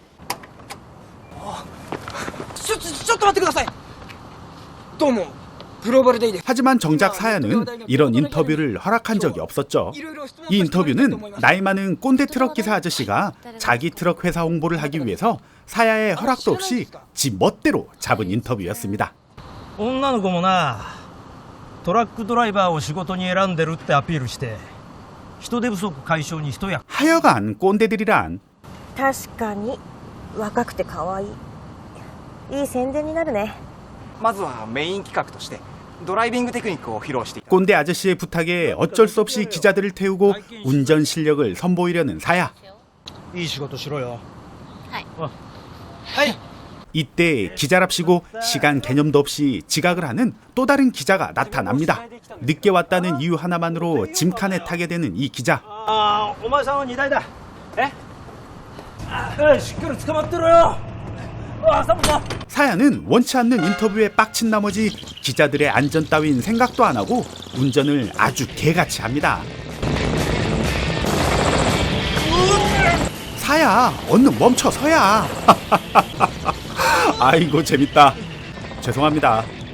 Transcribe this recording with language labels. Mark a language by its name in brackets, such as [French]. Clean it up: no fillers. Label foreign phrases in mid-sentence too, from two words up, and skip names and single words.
[Korean] 하지만 정작 사야는 이런 인터뷰를 허락한 적이 없었죠. 이 인터뷰는 나이 많은 꼰대 트럭 기사 아저씨가 자기 트럭 회사 홍보를 하기 위해서 사야의 허락도 없이 지 멋대로 잡은 인터뷰였습니다. [Japanese] 女の子もなトラックドライバーを仕事に選んでるってアピールして人手不足解消に一役 [Korean] 하여간 꼰대들이란 [Japanese] 確かに若くて可愛いいい宣伝になるねまずはメイン企画としてドライビングテクニックを披露していた [Korean] 꼰대 아저씨의 부탁에 어쩔 수 없이 기자들을 태우고 운전 실력을 선보이려는 사야. [Japanese] いい仕事しろよ [Korean] 이때 기자랍시고 시간 개념도 없이 지각을 하는 또 다른 기자가 나타납니다. 늦게 왔다는 이유 하나만으로 짐칸에 타게 되는 이 기자. [Japanese] お前さんは荷台だしっかり捕まってろよ [Korean] 사야는 원치 않는 인터뷰에 빡친 나머지 기자들의 안전 따윈 생각도 안 하고 운전을 아주 개같이 합니다. 사야, 얼른 멈춰서야. 아이고 재밌다. 죄송합니다.